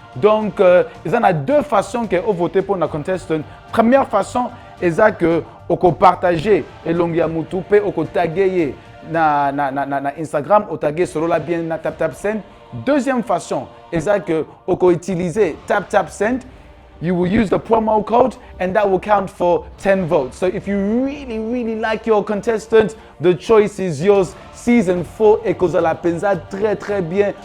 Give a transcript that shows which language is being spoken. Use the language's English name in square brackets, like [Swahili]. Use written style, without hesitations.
[French] Donc il y a 2 façons que vous votez pour la contestant. Première façon est que [Lingala] oko partager elongi ya mutu pe oko taguer [French] na Instagram, au taguer Solola Bien na tap send. Deuxième façon, est que on peut utiliser tap send. [English] You will use the promo code, and that will count for 10 votes. So if you really like your contestant, the choice is yours. [French] Season 4 et cause la penza très bien.